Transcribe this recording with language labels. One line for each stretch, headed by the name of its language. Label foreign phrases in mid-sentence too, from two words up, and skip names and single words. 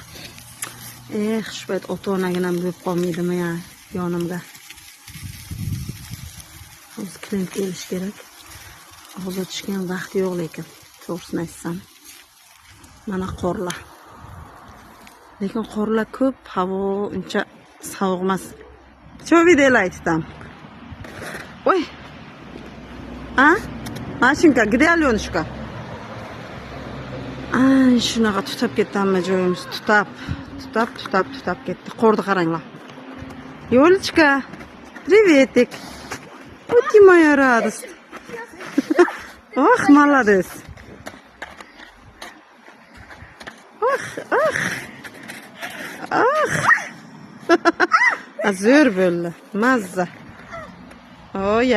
Uzbek: Shu payt ota-onaginam bo'lib qolmaydimi ya yonimda. Hozir klient kelish kerak. Hozir chiqgan vaqt yo'q lekin, to'g'risini aytsam. Mana qorlar. Lekin qorlar ko'p, havo uncha sovuq emas.
Russian: Что виделаете там? Ой. А? Машинка, где Аленушка?
Uzbek: Shunaqa tutab ketdimi joyimiz? Tutab ketdi. Qorni qaranglar. Yo'lchka.
Russian: Приветик. Вот ты моя радость. Ох, молодец. Ах.
Uzbek: Zo'r bo'ldi. Mazza. Oy